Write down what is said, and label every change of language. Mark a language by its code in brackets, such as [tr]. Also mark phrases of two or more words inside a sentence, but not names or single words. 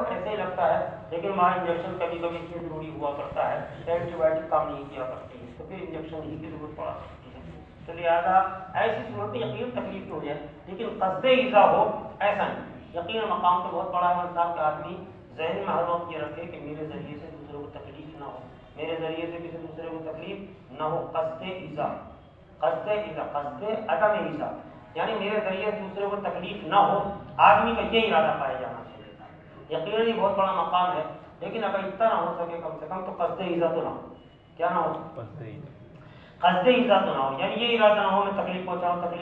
[ur] ایسے ہی لگتا ہے، لیکن وہاں انجیکشن کبھی کبھی کی ضروری ہوا کرتا ہے، اینٹی بایوٹک کام نہیں کیا کرتی ہے، تو پھر انجیکشن ہی کی ضرورت پڑا کرتی ہے، تو لہٰذا ایسی صورت یقین تکلیف ہو جائے، لیکن قصد ایذا ہو ایسا نہیں، یقین مقام تو بہت بڑا ہے صاحب کہ آدمی ذہن میں ہر وقت یہ رکھے کہ میرے ذریعے سے دوسروں کو تکلیف نہ ہو، میرے ذریعے سے کسی دوسرے کو تکلیف نہ ہو، قصد ایذا، قصد ایذا، قصد عدم ایذا، یعنی میرے ذریعے سے دوسرے کو تکلیف نہ ہو، آدمی کا یہ ارادہ پایا جانا چاہیے، یقیناً یہ بہت بڑا مقام ہے، لیکن اگر اتنا نہ ہو سکے کم سے کم تو قصد ایذا تو نہ ہو، کیا نہ ہو، قصد ایذا تو نہ ہو، یعنی یہ ارادہ نہ ہو میں تکلیف پہنچاؤں،